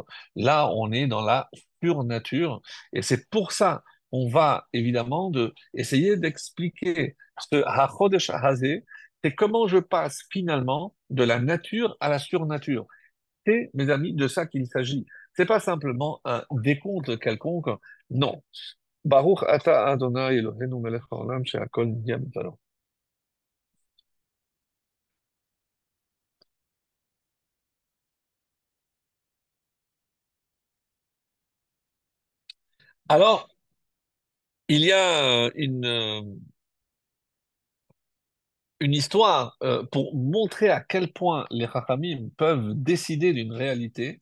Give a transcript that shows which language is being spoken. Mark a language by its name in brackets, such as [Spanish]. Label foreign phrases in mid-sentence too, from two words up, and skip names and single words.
[French] Là, on est dans la pure nature, et c'est pour ça qu'on va évidemment essayer d'expliquer ce [Hebrew] החודש הזה, [French] c'est comment je passe finalement de la nature à la surnature. C'est, mes amis, de ça qu'il s'agit. C'est pas simplement un décompte quelconque, non. [Hebrew] ברוך אתה אדוני אלוהינו מלך העולם שהכל נהיה בדברו. [French] Alors, il y a une histoire pour montrer à quel point les Chachamim peuvent décider d'une réalité.